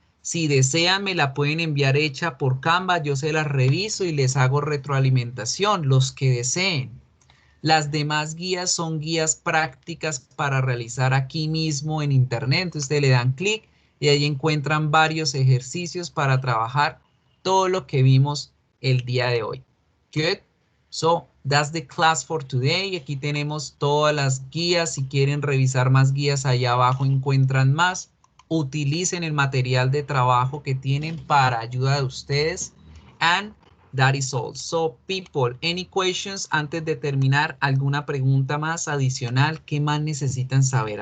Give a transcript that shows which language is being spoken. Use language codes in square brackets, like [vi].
[es] Si desean, me la pueden enviar hecha por Canva, yo se las reviso y les hago retroalimentación, los que deseen. Las demás guías son guías prácticas para realizar aquí mismo en internet. Entonces ustedes le dan clic y ahí encuentran varios ejercicios para trabajar todo lo que vimos el día de hoy. [en] Good. So, that's the class for today. [es] Aquí tenemos todas las guías. Si quieren revisar más guías, allá abajo encuentran más. Utilicen el material de trabajo que tienen para ayuda de ustedes. [en] And that is all. So, people, any questions [es] antes de terminar? ¿Alguna pregunta más adicional? ¿Qué más necesitan saber?